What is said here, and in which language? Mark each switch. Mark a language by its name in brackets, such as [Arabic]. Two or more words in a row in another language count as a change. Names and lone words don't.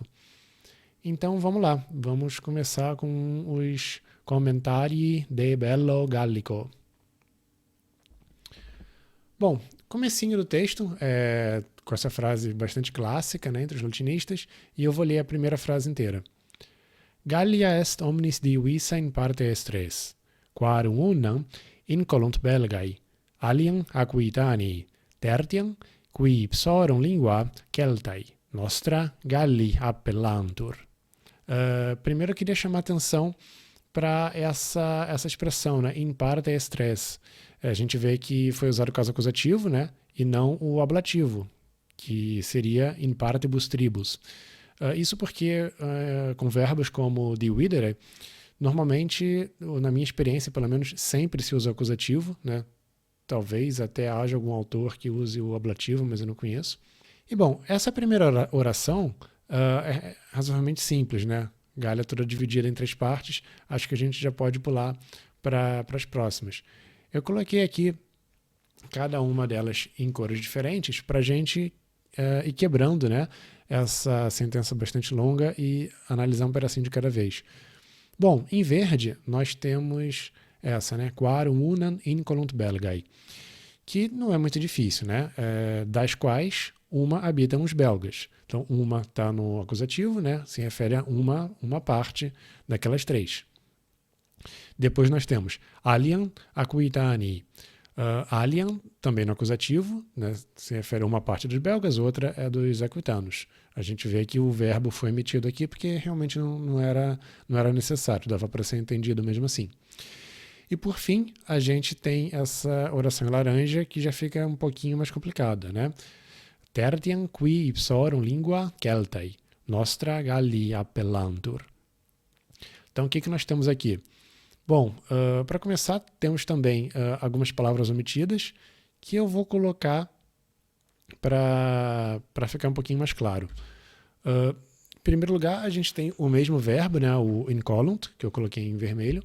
[Portuguese] Então vamos lá, vamos começar com os comentários de Bello Gallico. Bom, comecinho do texto, com essa frase bastante clássica, né, entre os latinistas, e eu vou ler a primeira frase inteira. [Latin] Gallia est omnis divisa in parte est res, quarum unam incolunt belgae, aliam Aquitanii, tertiam qui ipsorum lingua Celtae, nostra Galli appellantur. [Portuguese] Primeiro eu queria chamar a atenção para essa expressão, né, [Latin] in parte est res. [Portuguese] A gente vê que foi usado o caso acusativo, né, e não o ablativo, que seria [Latin] in partibus tribus. [Portuguese] Isso porque com verbos como dividere, normalmente, na minha experiência, pelo menos, sempre se usa o acusativo, né? Talvez até haja algum autor que use o ablativo, mas eu não conheço. E bom, essa primeira oração é razoavelmente simples, né? Gália toda dividida em 3 partes, acho que a gente já pode pular para as próximas. Eu coloquei aqui cada uma delas em cores diferentes para a gente ir quebrando, né, essa sentença bastante longa e analisar um pedacinho de cada vez. Bom, em verde nós temos essa, né, [Latin] quarum unam incolunt belgae, [Portuguese] que não é muito difícil, né, das quais uma habitam os belgas. Então, uma está no acusativo, né, se refere a uma parte daquelas 3. Depois nós temos [Latin] aliam Aquitanii. [Portuguese] Alian, também no acusativo, né, se refere a uma parte dos belgas, outra é dos aquitanos. A gente vê que o verbo foi emitido aqui porque realmente não era necessário, dava para ser entendido mesmo assim. E por fim, a gente tem essa oração em laranja que já fica um pouquinho mais complicada, né? [Latin] Tertiam qui ipsorum lingua Celtae, nostra Galli appellantur. [Portuguese] Então o que nós temos aqui? Bom, para começar, temos também algumas palavras omitidas que eu vou colocar para ficar um pouquinho mais claro. Em primeiro lugar, a gente tem o mesmo verbo, né, o incolunt, que eu coloquei em vermelho.